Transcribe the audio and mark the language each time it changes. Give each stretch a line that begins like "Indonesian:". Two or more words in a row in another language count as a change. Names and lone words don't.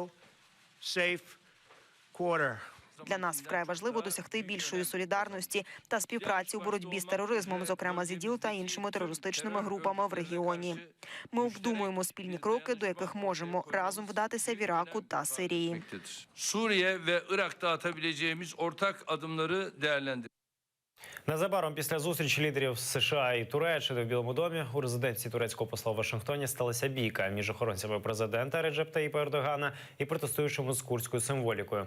Ukrainian: Для нас вкрай важливо досягти більшої солідарності та співпраці у боротьбі з тероризмом, зокрема з ІДІЛ та іншими терористичними групами в регіоні. Ми обдумуємо спільні кроки, до яких можемо разом вдатися в Іраку та Сирії.
Turkish: Suriye ve Irak'ta atabileceğimiz ortak adımları değerlendir.
Ukrainian: Незабаром після зустрічі лідерів США і Туреччини в Білому домі у резиденції турецького посла в Вашингтоні сталася бійка між охоронцями президента Реджеп Таїпа Ердогана і протестуючими з курдською символікою.